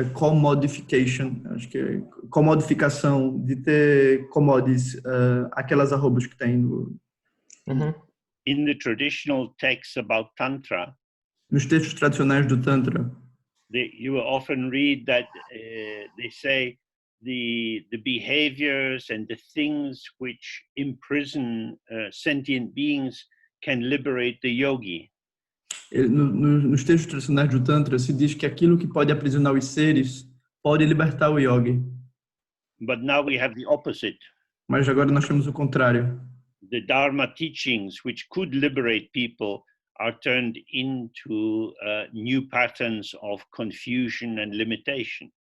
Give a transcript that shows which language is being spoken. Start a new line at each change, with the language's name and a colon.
Portuguese: Commodification, acho que é comodificação, de ter commodities, aquelas arrobas que tem no...
English: In the traditional texts about Tantra,
Portuguese: nos textos tradicionais do Tantra,
English: you will often read that they say the behaviors and the things which imprison sentient beings can liberate the yogi.
Portuguese: Nos textos tradicionais do Tantra se diz que aquilo que pode aprisionar os seres pode libertar o yogi.
English: But now we have the opposite.
Portuguese: Mas agora nós temos o contrário.
English: The Dharma teachings which could liberate people are turned into new patterns of confusion and limitation.